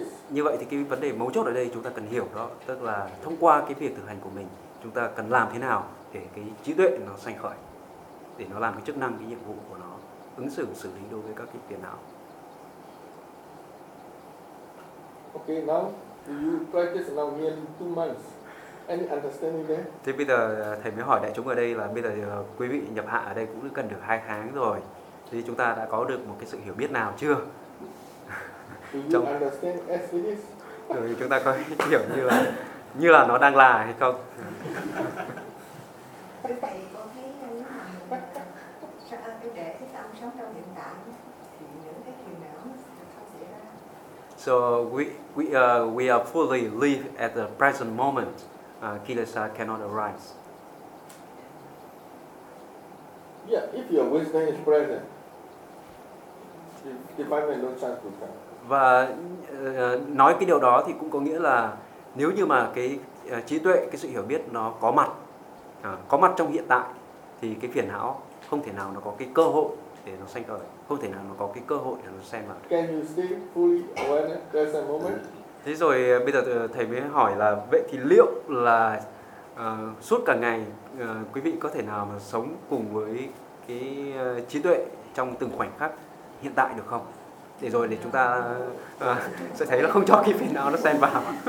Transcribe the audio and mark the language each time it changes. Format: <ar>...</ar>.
<vi>Như vậy thì cái vấn đề mấu chốt ở đây chúng ta cần hiểu đó, tức là thông qua cái việc thực hành của mình, chúng ta cần làm thế nào để cái trí tuệ nó sanh khởi, để nó làm cái chức năng, cái nhiệm vụ của nó, ứng xử, xử lý đối với các cái phiền não.</vi> <en>Okay, now you practice now nearly 2 months. Any understanding there?</en> <vi>Thế bây giờ thầy mới hỏi đại chúng ở đây là bây giờ quý vị nhập hạ ở đây cũng gần được 2 tháng rồi, thì chúng ta đã có được một cái sự hiểu biết nào chưa? Trong...</vi> <en>understand as it is?</en> <vi>Rồi chúng ta có hiểu như là nó đang là hay không? Thầy có thấy như thế nào? Cái để cái tâm sống trong hiện tại thì những cái chuyện nào nó sẽ không xảy ra?</vi> <en>So we are fully live at the present moment. Kilesa cannot arise. Yeah, if your wisdom is present, the defilement no chance to come.</en> <vi>Và nói cái điều đó thì cũng có nghĩa là nếu như mà cái trí tuệ, cái sự hiểu biết nó có mặt trong hiện tại thì cái phiền não không thể nào nó có cái cơ hội để nó sanh khởi, không thể nào nó có cái cơ hội để nó xem vào.</vi> <en>Can you see fully awareness present moment?</en> <vi>Thế rồi bây giờ thầy mới hỏi là vậy thì liệu là suốt cả ngày quý vị có thể nào mà sống cùng với cái trí tuệ trong từng khoảnh khắc hiện tại được không? Để rồi để chúng ta sẽ thấy là không cho cái phiền não nó xen vào.</vi>